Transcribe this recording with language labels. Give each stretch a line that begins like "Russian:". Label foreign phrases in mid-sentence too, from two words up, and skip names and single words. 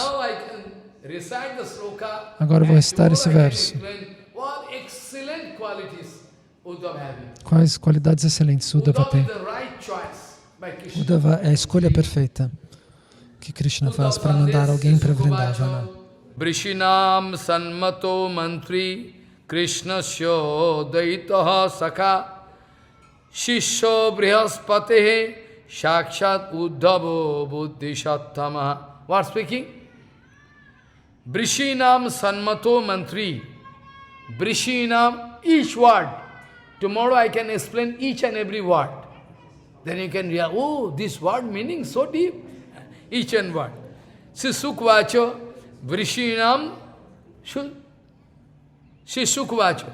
Portuguese: Agora eu vou recitar esse verso. Quais qualidades excelentes Uddhava tem? Uddhava é a escolha perfeita que Krishna faz para mandar alguém para Vrindavana.
Sanskrit: Vrishinam sanmato mantri Krishnasya daitaha sakha Shishya brihaspate Sakshat Uddhavo Buddhishattama.
English: What speaking?
Sanskrit: Vrishinam Sanmato Mantri. Vrishinam,
English: each word. Tomorrow I can explain each and every word. Then you can realize, oh, this word meaning so deep. Each and word.
Sanskrit: Sisukvacho, Vrishinam, Sisukvacho.